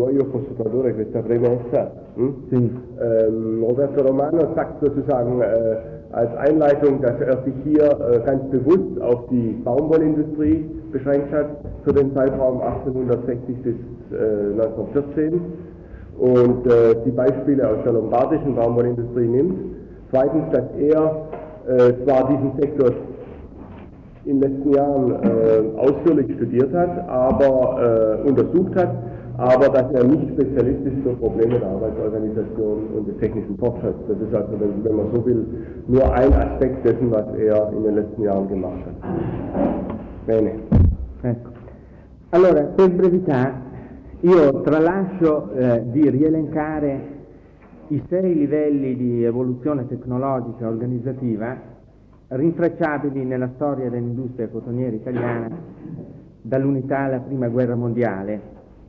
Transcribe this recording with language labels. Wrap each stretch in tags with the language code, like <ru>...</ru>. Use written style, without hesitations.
<it>Se voglio posso tradurre questa premessa. Sì.</it> <de>Roberto Romano sagt sozusagen als Einleitung, dass sich hier ganz bewusst auf die Baumwollindustrie beschränkt hat, für den Zeitraum 1860 bis 1914. Und die Beispiele aus der lombardischen Baumwollindustrie nimmt. Zweitens, dass zwar diesen Sektor in den letzten Jahren ausführlich studiert hat, aber untersucht hat, aber dass er nicht Spezialist ist für Probleme der Arbeitsorganisation und des technischen Fortschritts. Das ist also, wenn man so will, nur ein Aspekt dessen, was er in den letzten Jahren gemacht hat.</de> <it>Bene. Allora, per brevità. Io tralascio di rielencare i sei livelli di evoluzione tecnologica e organizzativa rintracciabili nella storia dell'industria cotoniera italiana dall'unità alla prima guerra mondiale.</it>